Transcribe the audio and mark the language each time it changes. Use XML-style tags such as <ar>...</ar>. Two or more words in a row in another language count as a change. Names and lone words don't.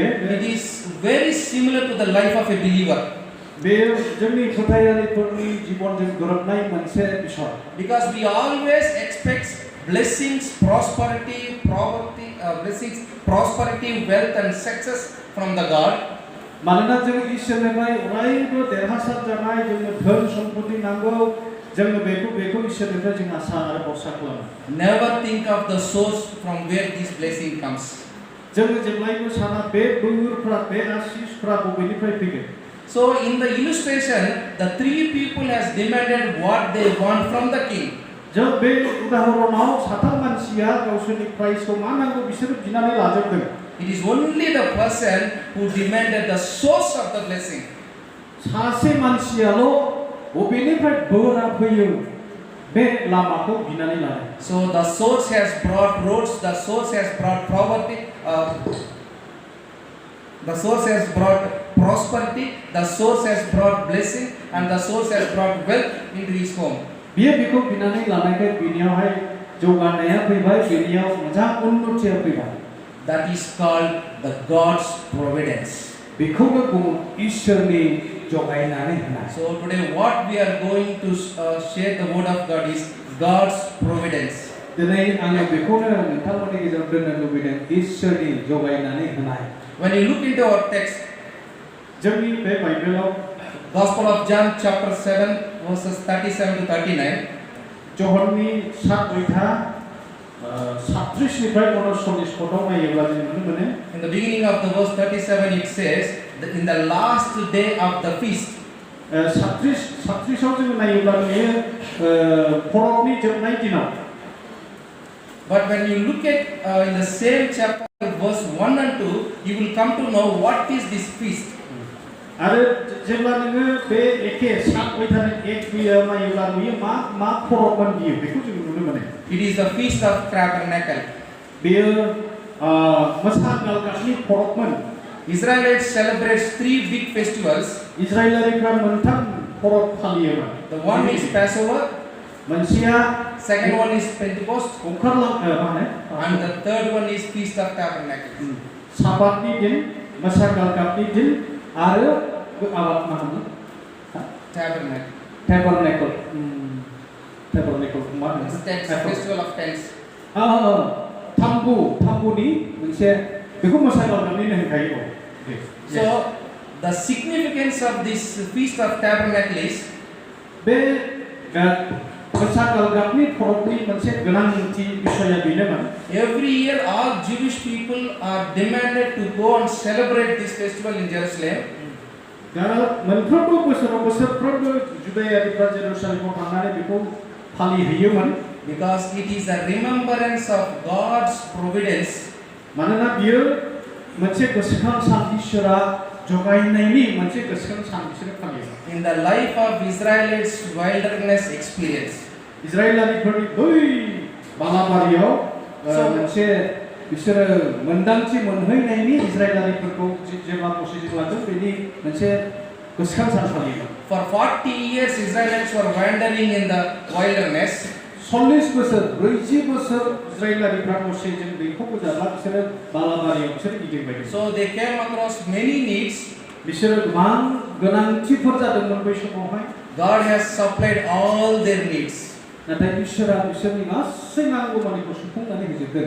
<en>it is very similar to the life of a believer.</en> <brx>बे जोंनि फोथायारिफोरनि जिबनजों गोरोबनाय मोनसे बिषय</brx> <en>Because we always expect blessings, prosperity, wealth and success from the God.</en> <brx>मानोना जों इसोरनिफ्राय अरायबो देरहासार जानाय जोंनो धोन सम्पति नांगौ जोङो बेखौ इसोरनिफ्राय जों आसा आरो भरसा खालामो</brx> <en>Never think of the source from where this blessing comes.</en> <brx>जोङो जेब्लायबो साना बे बोरफ्रा बे आशीषफ्रा बबेनिफ्राय फैगोन</brx> <en>So in the illustration, the three people has demanded what they want from the king.</en> <brx>जों बे उदाहरनाव साथाम मानसिया गावसोरनि प्राइजखौ मा नांगौ बिसोरो बिनानै लाजोबदों</brx> <en>It is only the person who demanded the source of the blessing.</en> <brx>सासे मानसियाल' बबेनिफ्राय बोरा फैयो बे लामाखौ बिनानै लादों</brx> <en>So the source has brought roads, the source has brought poverty, the source has brought prosperity, the source has brought blessing, and the source has brought wealth into his home.</en> <brx>बियो बेखौ बिनानै लानायखाय बिनियावहाय जौगानाया फैबाय बिनियाव मोजां उन्नतिया फैबाय</brx> <en>That is called the God's providence.</en> <brx>बेखौनो बुङो ईश्वरनि जगायनानै होनाय</brx> <en>So today what we are going to share the word of God is God's providence.</en> <brx>दिनै आङो बेखौनो नोंथांमोननि गेजेराव दोननो लुबैदों ईश्वरनि जगायनानै होनाय</brx> <en>When you look into our text,</en> <brx>जोंनि बे बाइबेलाव</brx> <en>Gospel of John chapter 7 verses 37 to 39.</en> <brx>जहननि 7 अध्याय 37 निफ्राय 39 पदआव नायोब्ला जों नुनो मोनो</brx> <en>In the beginning of the verse 37 it says that in the last day of the feast.</en> <brx>37 आव जों नायोब्ला नुयो फरकनि जोबनाय दिनाव.</brx> <en>But when you look at in the same chapter verse 1 and 2, you will come to know what is this feast.</en> <brx>आरो जेब्ला नोङो बे एखे 7 अध्यायनि 1 बियो नायोब्ला नुयो मा फरकमोन बियो बेखौ जों नुनो मोनो.</brx> <en>It is the feast of tabernacle.</en> <brx>बेयो masa galgapni porokman.</brx> <en>Israelites celebrates 3 big festivals.</en> <brx>Israelariफ्रा मोनथाम porok फालियोमोन.</brx> <en>The one is Passover,</en> <brx>मोनसेया</brx> <en>second one is Pentecost,</en> <brx>ओंखारलां</brx> <en>and the third one is Feast of Tabernacles.</en> <brx>साबातनि दिन, masa galgapni din आरो आबाद मा होनो? Tabernacle. Tabernacle. Tabernacle मा होनो?</brx> <en>Tents, Festival of Tents.</en> <brx>थाम्बुनि मोनसे बेखौ masa galgapनिनो होनखायो.</brx> <en>So the significance of this Feast of Tabernacles is</en> <brx>बे masa galgapni porokni मोनसे गोनांथि बिषया बेनोमोन.</brx> <en>every year all Jewish people are demanded to go and celebrate this festival in Jerusalem.</en> <brx>दा मोनफ्रोमबो बोसोरफ्रोमबो जुदायारिफ्रा जेरुसालेमाव थांनानै बेखौ फालिहैयोमोन.</brx> <en>Because it is a remembrance of God's providence.</en> <brx>मानोना बियो मोनसे गोसोखां सान इसोरा जगायनायनि मोनसे गोसोखां सान बिसोरो फालियो.</brx> <en>In the life of Israelites wilderness experience.</en> <brx>इजराइलारिफोरनि बै बालाबारियाव मोनसे बिसोरो मोनदांथि मोनहैनायनि इजराइलारिफोरखौ जेब्ला प्रसेसिं लादों बेनि मोनसे गोसोखां सान फालियो.</brx> <en>For 40 years Israelites were wandering in the wilderness.</en> <brx>40 बोसोर 40 बोसोर इजराइलारिफ्रा प्रसेसिं दैखौ गोजाब्ला बिसोरो बालाबारियाव बिसोरो गिदिंबाय.</brx> <en>So they came across many needs.</en> <brx>बिसोरो गोबां गोनांथिफोर जादोंमोन बै समावहाय.</brx> <en>God has supplied all their needs.</en> <brx>नाथाय इसोरा बिसोरनि गासै नांगौमानिखौ सुफुंनानै होजोबदों.</brx>